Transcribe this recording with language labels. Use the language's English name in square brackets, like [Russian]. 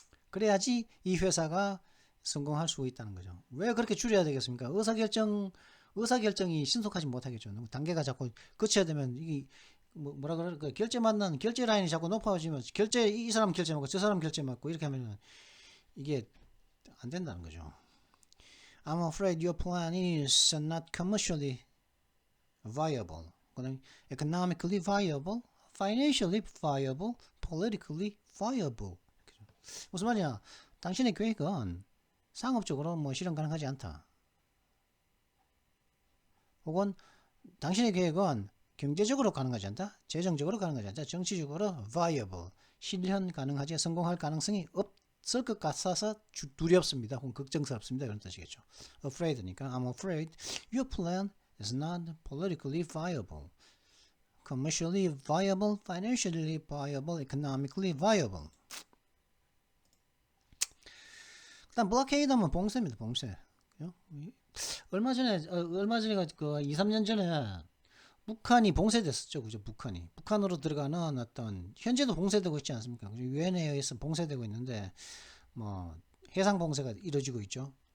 [Korean] 그래야지 이 회사가 성공할 수 있다는 거죠. 왜 그렇게 줄여야 되겠습니까? 의사결정이 신속하지 못하겠죠. 단계가 자꾸 거쳐야 되면 이게 뭐라 그럴까? 결제 라인이 자꾸 높아지면 이 사람 결제 맞고 저 사람 결제 맞고 이렇게 하면 이게 안 된다는 거죠. [English] I'm afraid your plan is not commercially viable. [Korean] 그다음에 [English] economically viable, financially viable, politically viable. [Korean] 무슨 말이야? 당신의 계획은 상업적으로 실현 가능하지 않다. 혹은 당신의 계획은 경제적으로 가능하지 않다, 재정적으로 가능하지 않다, 정치적으로 viable, 실현 가능하지, 성공할 가능성이 없을 것 같아서 두렵습니다. 혹은 걱정스럽습니다. 이런 뜻이겠죠. [English] afraid니까 I'm afraid your plan is not politically viable, commercially viable, financially viable, economically viable. [Korean] 일단 블록헤이드 하면 봉쇄입니다. 봉쇄. 얼마 전에 그 2, 3년 전에 북한이 봉쇄됐었죠. 그죠? 북한으로 들어가는 어떤, 현재도 봉쇄되고 있지 않습니까? 유엔에 의해서 봉쇄되고 있는데 해상 봉쇄가 이루어지고 있죠.